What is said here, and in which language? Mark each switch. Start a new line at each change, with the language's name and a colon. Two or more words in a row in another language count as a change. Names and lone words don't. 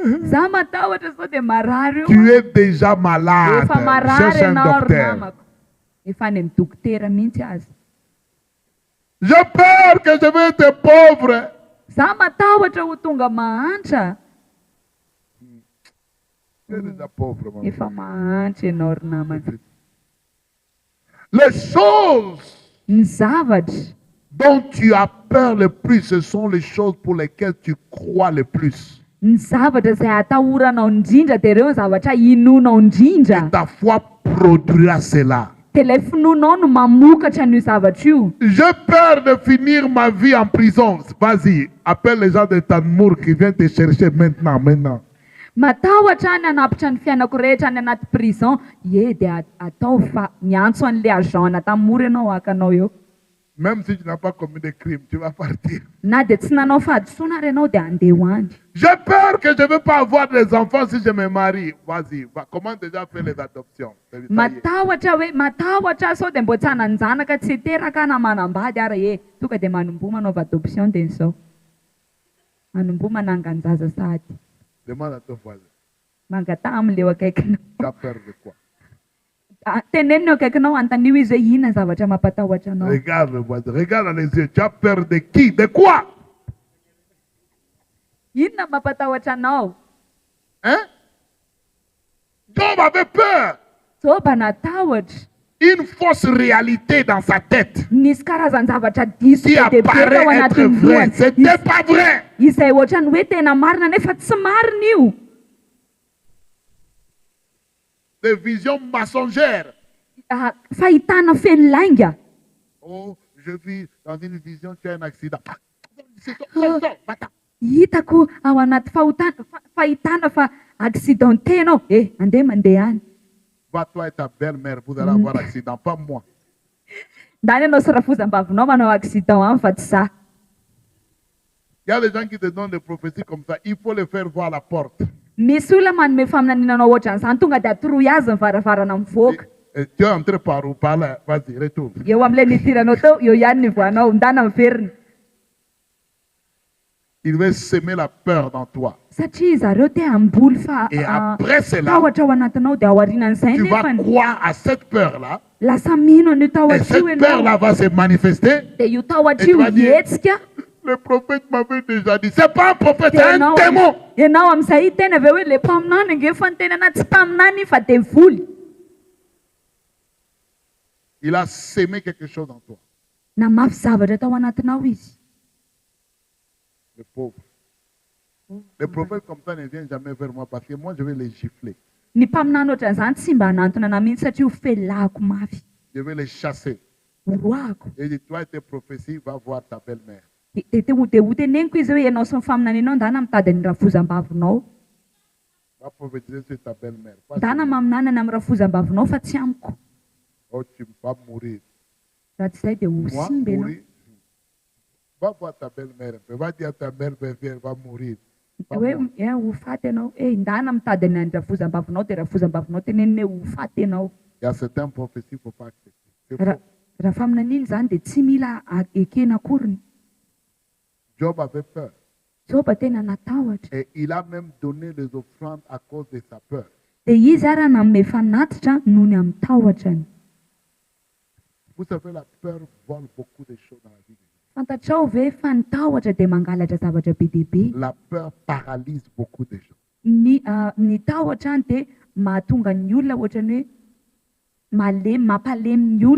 Malagasy: Za matahotra sao dia marary io.
French: Tu es déjà malade.
Malagasy: Efa marary
French: Cherche un
Malagasy: ianao ry
French: docteur.
Malagasy: namako. Efa any amin'ny dokotera mihitsy azy.
French: J'ai peur que je vais être pauvre.
Malagasy: Za matahotra ho tonga mahantra.
French: Tu es déjà pauvre, mon
Malagasy: Efa
French: frère.
Malagasy: mahantra ianao ry namako.
French: Les choses
Malagasy: Ny zavatra
French: dont tu as peur le plus, ce sont les choses pour lesquelles tu crois le plus.
Malagasy: ny zavatra izay atahoranao indrindra dia ireo ny zavatra inonao indrindra.
French: Et ta foi produira cela.
Malagasy: Dia ilay finoanao no mamokatra an'io zavatra io.
French: J'ai peur de finir ma vie en prison. Vas-y, appelle les gens de Tanmour qui viennent te chercher maintenant.
Malagasy: Matahotra any hanapitra ny fiainako rehetra any anaty prison. Ie dia atao fa miantso an'ilay agent tamory ianao hakanao eo.
French: Même si tu n'as pas commis de crime, tu vas partir.
Malagasy: Na dia tsy nanao fahadisoana ary ianao dia andeha ho any.
French: J'ai peur que je ne vais pas avoir des enfants si je me marie. Vas-y, comment déjà faire les adoptions? Ça y est.
Malagasy: Matahotra sao dia mbo tsy hanan-janaka tsy teraka na manambady ary tonga dia manombo manaova adoption dia nizao. Manombo manangan-jaza sady.
French: Demande à ton voisin.
Malagasy: Mangata amin'ileo akaikinao.
French: Tu as peur de quoi?
Malagasy: Teneniny eo akaikinao antanio izy hoe inona zavatra mampatahotra anao.
French: Regarde le voisin, regarde dans les yeux. Tu as peur de qui? De quoi?
Malagasy: Inona mampatahotra anao?
French: Hein? Job avait peur.
Malagasy: Joba natahotra.
French: Une fausse réalité dans sa tête
Malagasy: Nisy karazan-javatra diso
French: qui
Malagasy: be dehibe tao
French: apparaît être
Malagasy: anatin'ny
French: vrai.
Malagasy: lohany.
French: C'était pas vrai.
Malagasy: Izay ohatrany hoe tena marina nefa tsy marina io.
French: Des visions mensongères.
Malagasy: Fahitana feno lainga.
French: Oh, je vis dans une vision, tu as un accident. Sors, va-t'en.
Malagasy: Hitako ao anaty fahitana fa accidenté ianao. Andeha mandeha any.
French: Va toi et ta belle-mère, vous allez avoir accident, pas moi.
Malagasy: Ndany ianao sy rafozam-bavinao manao accident any fa tsy za.
French: Il y a des gens qui te donnent des prophéties comme ça. Il faut les faire voir la porte.
Malagasy: Misy olona manome faminaninanao ohatran'izany tonga dia atoroy azy ny varavarana mivoaka.
French: Et tu es entré par où? Par là. Vas-y, retourne.
Malagasy: Eo amin'ilay nidiranao teo eo ihany ny voanao ndana miverina.
French: Il veut semer la peur dans toi.
Malagasy: Satria zareo te hamboly
French: Et après cela,
Malagasy: tahotra ao anatinao dia ao aorianan'izay
French: tu vas
Malagasy: nefany
French: croire à cette peur-là.
Malagasy: lasa mino an'io
French: Et
Malagasy: tahotra io
French: cette
Malagasy: ianao.
French: peur-là va se manifester.
Malagasy: Dia io tahotra
French: Et tu
Malagasy: io
French: vas dire,
Malagasy: hetsika.
French: le prophète m'avait déjà dit. C'est pas un prophète, c'est un démon.
Malagasy: Ianao amin'izay tena avy hoe le mpaminany ange fa ny tenana tsy mpaminany fa devoly.
French: Il a semé quelque chose en toi.
Malagasy: Namafy zavatra tao anatinao izy.
French: Le pauvre. Les prophètes comme ça ne viennent jamais vers moi parce que moi je vais les gifler.
Malagasy: Ny mpaminany ohatran'izany tsy mba hanantona ana mihitsy satria ho felahako mafy.
French: Je vais les chasser.
Malagasy: Horoako.
French: Et dit, toi et tes prophéties, va voir ta belle-mère.
Malagasy: Dia ho teneniko izy hoe ianao sy ny faminaninao ndana mitady ny rafozam-bavinao.
French: Va prophétiser sur ta belle-mère. Pas sur
Malagasy: Ndana
French: moi.
Malagasy: maminanana amin'ny rafozam-bavinao fa tsy amiko.
French: Oh, tu vas mourir.
Malagasy: Raha tsy izay dia ho
French: Moi,
Malagasy: simba ianao.
French: mourir. Va voir ta belle-mère. Va dire à ta mère, elle va mourir. Pas
Malagasy: Hoe
French: moi.
Malagasy: ho faty ianao. Ndana mitady ny rafozam-bavinao dia rafozam-bavinao teneniny hoe ho faty ianao.
French: Il y a certaines prophéties qu'il ne faut pas accepter. C'est
Malagasy: Raha
French: faux.
Malagasy: raha faminaniny izany dia tsy mila ekena akoriny.
French: Job avait peur.
Malagasy: Joba tena natahotra.
French: Et il a même donné les offrandes à cause de sa peur.
Malagasy: Dia izy ary nanome fanatitra noho ny amin'ny tahotrany.
French: Vous savez, la peur vole beaucoup de choses dans la vie.
Malagasy: Fantatrao ve fa ny tahotra dia mangalatra zavatra be dehibe.
French: La peur paralyse beaucoup de gens.
Malagasy: Ny tahotra dia mahatonga ny olona ohatrany hoe mampalemy ny